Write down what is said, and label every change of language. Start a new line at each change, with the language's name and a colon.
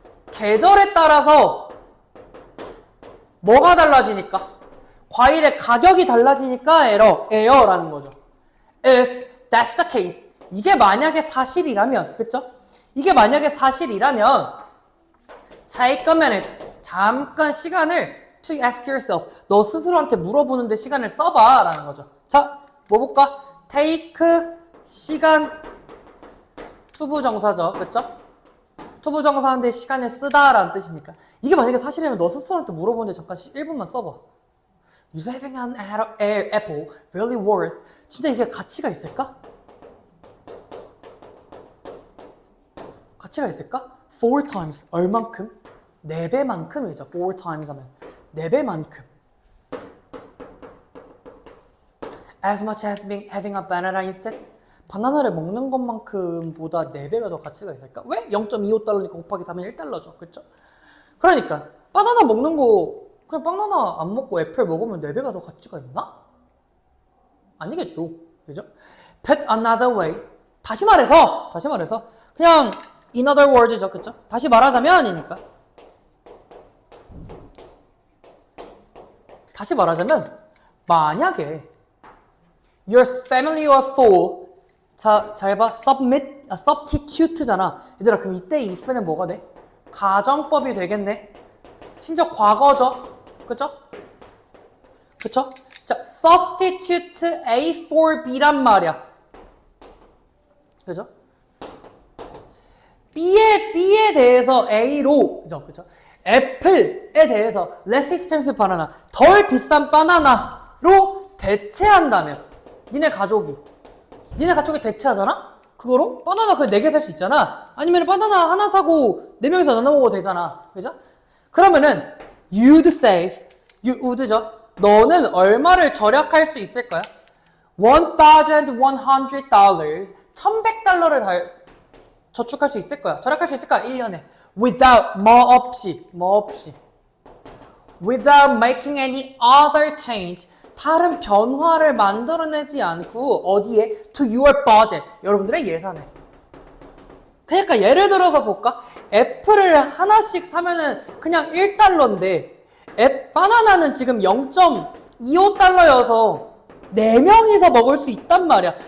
Korean: 계절에 따라서 뭐가 달라지니까? 과일의 가격이 달라지니까 에러라는 거죠.
English: If that's the case.
Korean: 이게 만약에 사실이라면, 그쵸? 이게 만약에 사실이라면
English: take a minute.
Korean: 잠깐 시간을
English: to ask yourself.
Korean: 너 스스로한테 물어보는데 시간을 써봐 라는 거죠. 자, 뭐 볼까? take 시간 투부정사죠. 그쵸? 투부정사인데 시간을 쓰다 라는 뜻이니까 이게 만약에 사실이라면 너 스스로한테 물어보는데 잠깐 1분만 써봐.
English: Is having an apple really worth?
Korean: 진짜 이게 가치가 있을까? 가치가 있을까? 4 times 얼만큼? 4배만큼이죠. 4 times 하면 4배만큼.
English: As much as having a banana instead?
Korean: 바나나를 먹는 것만큼보다 4배가 더 가치가 있을까? 왜? 0.25달러니까 곱하기 3은 1달러죠. 그쵸? 그러니까 바나나 먹는 거 그냥 바나나 안 먹고 애플 먹으면 4배가 더 가치가 있나? 아니겠죠. 그죠?
English: Put another way.
Korean: 다시 말해서 그냥 in other words죠. 그쵸? 다시 말하자면이니까. 다시 말하자면 만약에
English: your family was full.
Korean: 자, 잘 봐. substitute잖아. 얘들아, 그럼 이때 if는 뭐가 돼? 가정법이 되겠네. 심지어 과거죠. 그쵸? 그쵸? 자, substitute A for B란 말이야. 그죠? B에 대해서 A로, 그죠? 애플에 대해서 less expensive 바나나, 덜 비싼 바나나로 대체한다면, 니네 가족이 대체하잖아? 그거로 바나나 그 4개 살 수 있잖아. 아니면 바나나 하나 사고 4명이서 나눠 먹어도 되잖아. 그죠? 그러면은
English: you'd save, you'd죠?
Korean: 너는 얼마를 절약할 수 있을 거야? $1,100, $1,100를 저축할 수 있을 거야. 절약할 수 있을 거야. 1년에. without, 뭐 없이.
English: without making any other change.
Korean: 다른 변화를 만들어내지 않고 어디에?
English: to your budget.
Korean: 여러분들의 예산에. 그러니까 예를 들어서 볼까? 애플을 하나씩 사면은 그냥 1달러인데 바나나는 지금 0.25달러여서 4명이서 먹을 수 있단 말이야.